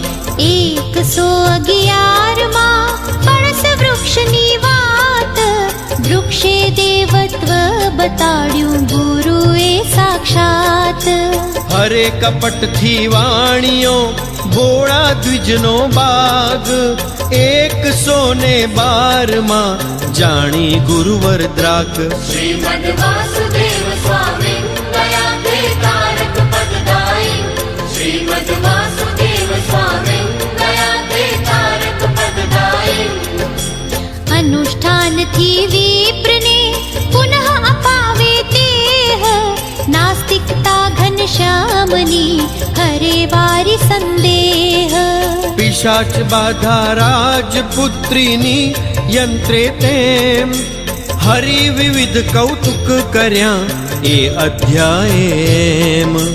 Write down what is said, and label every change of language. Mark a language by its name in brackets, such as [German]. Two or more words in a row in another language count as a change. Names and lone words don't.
[Gujarati] 111માં પણસ વૃક્ષની વાત વૃક્ષે દેવત્વ બતાડ્યું ગુરુએ સાક્ષાત હરે કપટથી વાણીઓ ભોળા દ્વિજનો બાગ 112માં જાણી ગુરુવર દ્રાક [Sanskrit] श्रीमद् वासुदेव स्वामी दया ते तारक पददाई श्रीमद् वासुदेव स्वामी दया ते तारक पददाई [Gujarati] અનુષ્ઠાનથી વિપ્રને પુનઃ અપાવે દેહ નાસ્તિકતા ઘનશ્યામની હરે વારી સંદેહ પિશાચ બાધા રાજપુત્રીની યંત્રે તેમ હરિ વિવિધ કૌતુક કર્યા એ અધ્યાય